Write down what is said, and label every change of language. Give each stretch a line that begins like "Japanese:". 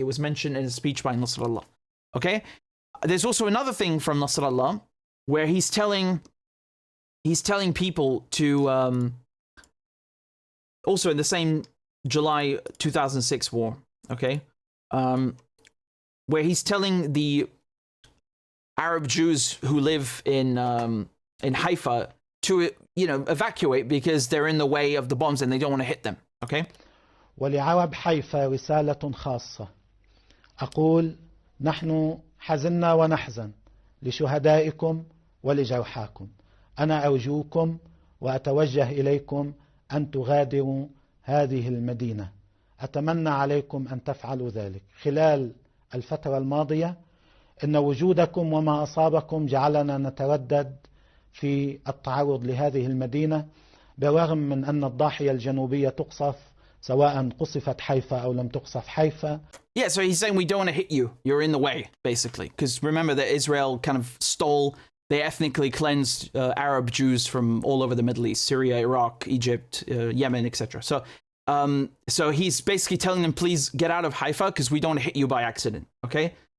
English: It was mentioned in a speech by Nasrallah. Okay? There's also another thing from Nasrallah where he's telling people to, also in the same July 2006 war, okay? Where he's telling the Arab Jews who live in Haifa to, evacuate because they're in the way of the bombs and they don't want to hit them, okay?
Arabic: ولعرب حيفا رسالة خاصة أقول نحن حزنا ونحزن لشهدائكم ولجرحاكم أنا أرجوكم وأتوجه إليكم أن تغادروا هذه المدينة أتمنى عليكم أن تفعلوا ذلك خلال الفترة الماضية إن وجودكم وما أصابكم جعلنا نتردد في التعرض لهذه المدينة بالرغم من أن الضاحية الجنوبية تقصف سواء قصفت حيفا أو لم تقصف حيفا.
English: Yeah, so he's saying we don't want to hit you. You're in the way, basically. Because remember that Israel kind of they ethnically cleansed Arab Jews from all over the Middle East, Syria, Iraq, Egypt, Yemen, etc. So he's basically telling them, please get out of Haifa because we don't want to hit you by accident, okay?